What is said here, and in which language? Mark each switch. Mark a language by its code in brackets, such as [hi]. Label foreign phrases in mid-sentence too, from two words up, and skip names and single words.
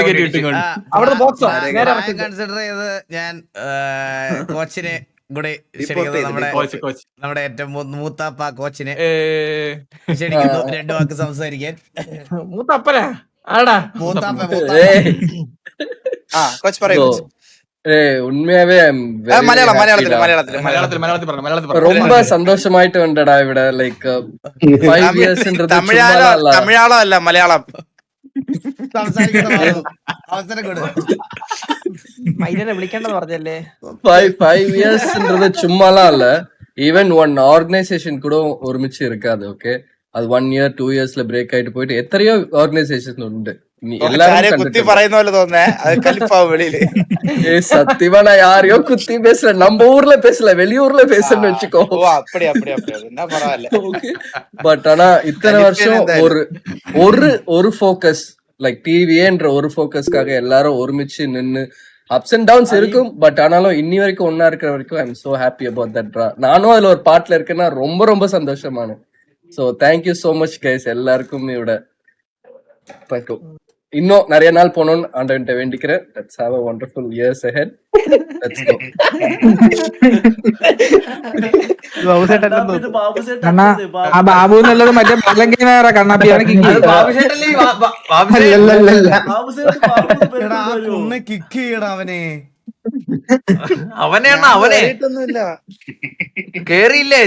[ml] കൺസിഡർ ചെയ്ത് ഞാൻ കോച്ചിനെ കൂടെ നമ്മുടെ ഏറ്റവും മൂത്താപ്പ കോച്ചിനെ ക്ഷണിക്കുന്നു 2 വാക്ക് സംസാരിക്കാൻ. മൂത്തപ്പനാ ആടാ? മൂത്താപ്പ കോച്ച് പറയൂ. [ta] உண்மையாவே ரொம்ப சந்தோஷமாயிட்டு வந்தடா இவிட. லைக் 5 இயர்ஸ்ன்றது [ml] തമിഴാളോ അല്ല മലയാളം അവസരം കൊടു. മൈനെ വിളിക്കേണ്ടത് പറഞ്ഞല്ലേ? [ta] 5 இயர்ஸ்ன்றது சும்மாலாம் இல்ல. [en] even one organisation [ta] கூட ஒருமிச்சு இருக்காது. ஓகே, அது [en] 1 year 2 years [ta] ல பிரேக் ஆயிட்டு போயிட்டு எத்தனையோ ஆர்கனைசேஷன் உண்டு. [ml] കുത്തി പറയുന്ന പോലെ തോന്നേ, അത് കലിപ്പാവും വെളിയില്. [ta] சத்தியமா நான் யாரையோ குத்தி பேசல, நம்ம ஊர்ல பேசல, வெளியூர்ல பேசுறேன்னு வச்சுக்கோ. அப்படி அப்படி அப்படி என்ன பரவாயில்ல. பட் ஆனா இத்தனை வருஷம் ஒரு ஃபோக்கஸ், லைக் டிவிஏன்ற ஒரு ஃபோக்கஸ்க்காக எல்லாரும் ஒருமிச்சு நின்னு [en] ups and downs [ta] இருக்கும். பட் ஆனாலும் இன்னி வரைக்கும் ஒன்னா இருக்கிற வரைக்கும் [en] I am so happy about that. [ta] நானும் அதுல ஒரு பார்ட்ல இருக்கேன்னா ரொம்ப ரொம்ப சந்தோஷமான. [en] so thank you so much guys [ta] எல்லாருக்கும். இவிட இன்னும் நிறைய நாள் போகணும்னு ஆண்டவன்ட்ட வேண்டிக்கிறேன். [en] Let's have a wonderful years ahead. Let's go. [ml] ബാബു എന്നുള്ളത് മറ്റേ മലങ്കേനാറ കണ്ണാപ്പിയാണ്. കിക്ക് ചെയ്യണം അവനെ. അവനെയാണ് അവനെ കേറിയില്ലേ?